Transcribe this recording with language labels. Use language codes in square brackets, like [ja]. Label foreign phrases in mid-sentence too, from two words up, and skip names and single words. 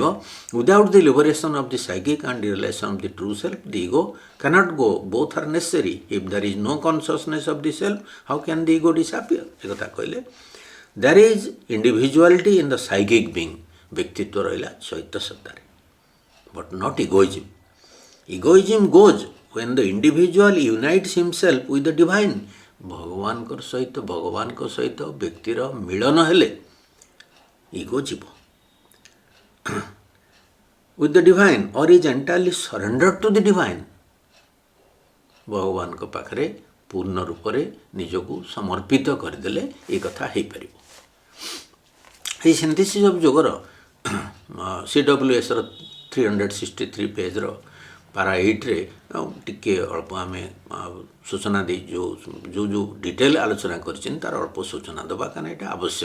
[en] without the liberation of the psychic and realization of the true self the ego can't go, both are necessary. if there is no consciousness of the self how can the ego disappear. [or] ଏ କଥା କହିଲେ [en] there is individuality in the psychic being, [or] ବ୍ୟକ୍ତିତ୍ୱ ରହିଲା ଚୈତ୍ୟ ସତ୍ତାରେ, [en] but not egoism. egoism goes when the individual unites himself with the divine। [or] ଭଗବାନଙ୍କ ସହିତ ବ୍ୟକ୍ତିର ମିଳନ ହେଲେ ଇଗୋ ଯିବ। [en] with the divine or is entirely surrendered to the divine। [or] ଭଗବାନଙ୍କ ପାଖରେ ପୂର୍ଣ୍ଣ ରୂପରେ ନିଜକୁ ସମର୍ପିତ କରିଦେଲେ ଏ କଥା ହେଇପାରିବ। এই ସିନ୍ଥେସିସ୍ ଅଫ୍ ଯୋଗର CWSର 363 ପେଜ୍ର ପାରା 8ରେ ଟିକେ ଅଳ୍ପ ଆମେ ସୂଚନା ଦେଇ ଯେଉଁ ଡିଟେଲ୍ ଆଲୋଚନା କରିଛନ୍ତି ତାର ଅଳ୍ପ ସୂଚନା ଦେବା, କାରଣ ଏଇଟା ଆବଶ୍ୟକ।